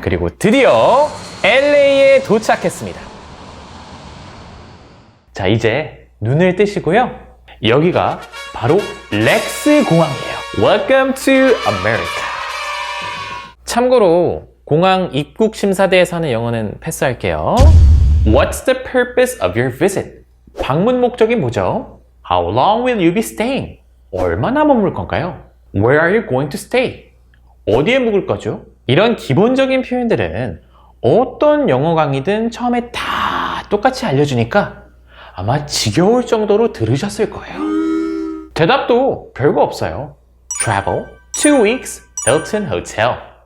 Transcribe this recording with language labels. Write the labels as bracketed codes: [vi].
[ko] 그리고 드디어 LA에 도착했습니다. 자, 이제 눈을 뜨시고요. 여기가 바로 렉스 공항이에요. [en] Welcome to America. [ko] 참고로 공항 입국 심사대에서 하는 영어는 패스할게요. [en] What's the purpose of your visit? [ko] 방문 목적이 뭐죠? [en] How long will you be staying? [ko] 얼마나 머물 건가요? [en] Where are you going to stay? [ko] 어디에 묵을 거죠? 이런 기본적인 표현들은 어떤 영어 강의든 처음에 다 똑같이 알려주니까 아마 지겨울 정도로 들으셨을 거예요. 대답도 별거 없어요. [en] Travel, 2 weeks, Hilton Hotel.